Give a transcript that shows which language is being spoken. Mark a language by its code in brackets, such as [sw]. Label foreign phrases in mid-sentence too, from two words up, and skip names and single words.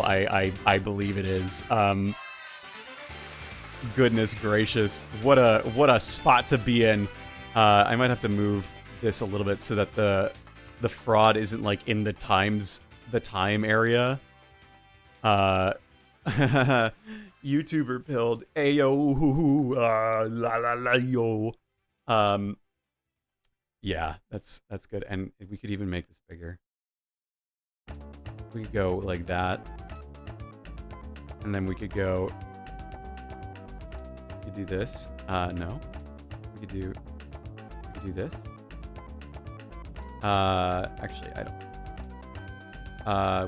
[en] I believe it is. Goodness gracious, what a spot to be in. I might have to move this a little bit so that the fraud isn't like in the time area. YouTuber pilled. Ayo, la la la yo. Yeah, that's good. And we could even make this bigger. We could go like that. And then we could go... We could do this. No. We could do this. Actually, I don't...